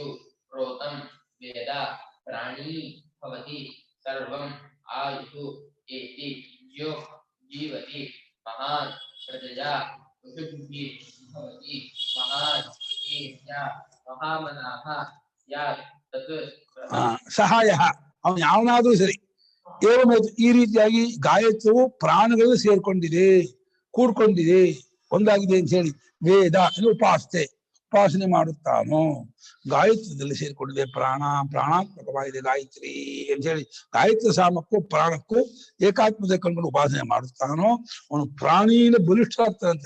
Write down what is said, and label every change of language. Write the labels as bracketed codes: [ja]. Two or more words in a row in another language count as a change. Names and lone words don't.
[sa] ಪ್ರೋತಂ ವೇದ ಪ್ರಾಣೀ ಭವತಿ ಸರ್ವಂ ಆಯುಷು ಏತಿ ಯೋ ಜೀವತಿ ಮಹಾನ್ ಪ್ರಜಯಾ ಪಶುಭಿಃ ಭವತಿ ಮಹಾನ್ ಕೀರ್ತ್ಯಾ ಮಹಾಮನಃ ಸ್ಯಾತ್ ತತ್. [kn] ಸಹಾಯ ಅವನು ಯಾವನಾದ್ರೂ ಸರಿ. ಏವಮೇತು ಈ ರೀತಿಯಾಗಿ ಗಾಯತ್ರಿಯು ಪ್ರಾಣಗಳು ಸೇರ್ಕೊಂಡಿದೆ, ಕೂಡ್ಕೊಂಡಿದೆ, ಒಂದಾಗಿದೆ ಅಂತ ಹೇಳಿ ವೇದ ಉಪಾಸನೆ ಮಾಡುತ್ತಾನೋ. ಗಾಯತ್ರಿಯಲ್ಲಿ ಸೇರ್ಕೊಂಡಿದೆ, ಪ್ರಾಣಾತ್ಮಕವಾಗಿದೆ ಗಾಯತ್ರಿ ಅಂತ ಹೇಳಿ ಗಾಯತ್ರಿ ಸಾಮಕ್ಕೂ ಪ್ರಾಣಕ್ಕೂ ಏಕಾತ್ಮತೆ ಕಂಡು ಉಪಾಸನೆ ಮಾಡುತ್ತಾನೋ ಅವನು ಪ್ರಾಣಿನ ಬಲಿಷ್ಠ ಆಗ್ತಾನಂತೆ.